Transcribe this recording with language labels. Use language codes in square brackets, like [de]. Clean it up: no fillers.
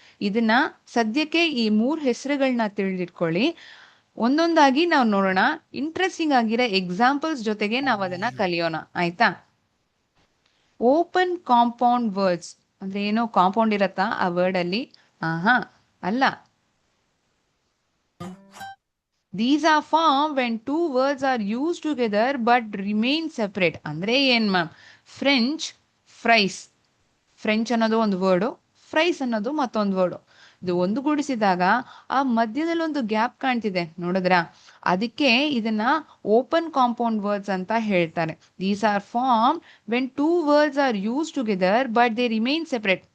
[kn] ಇದನ್ನ ಸದ್ಯಕ್ಕೆ ಈ 3 ಹೆಸರುಗಳನ್ನ ತಿಳಿದಿಟ್ಕೊಳ್ಳಿ. ಒಂದೊಂದಾಗಿ ನಾವು ನೋಡೋಣ. ಇಂಟ್ರೆಸ್ಟಿಂಗ್ ಆಗಿರೋ ಎಕ್ಸಾಂಪಲ್ಸ್ ಜೊತೆಗೆ ನಾವು ಅದನ್ನ ಕಲಿಯೋಣ, ಆಯ್ತಾ? ಓಪನ್ ಕಾಂಪೌಂಡ್ ವರ್ಡ್ಸ್ ಅಂದ್ರೆ ಏನೋ ಕಾಂಪೌಂಡ್ ಇರತ್ತಾ ಆ ವರ್ಡ್ ಅಲ್ಲಿ? ಆಹಾ, ಅಲ್ಲ. [en] These are formed when two words are used together but remain separate. [kn] ಅಂದ್ರೆ ಏನ್ ಮ್ಯಾಮ್? French, fries. ಫ್ರೆಂಚ್ ಅನ್ನೋದು ಒಂದು ವರ್ಡು, ಫ್ರೈಸ್ ಅನ್ನೋದು ಮತ್ತೊಂದು ವರ್ಡು. ಇದು ಒಂದುಗೂಡಿಸಿದಾಗ ಆ ಮಧ್ಯದಲ್ಲಿ ಒಂದು ಗ್ಯಾಪ್ ಕಾಣ್ತಿದೆ, ನೋಡಿದ್ರ? ಅದಕ್ಕೆ ಇದನ್ನ ಓಪನ್ ಕಾಂಪೌಂಡ್ ವರ್ಡ್ಸ್ ಅಂತ ಹೇಳ್ತಾರೆ. [en] These are form when two words are use together but they remain separate.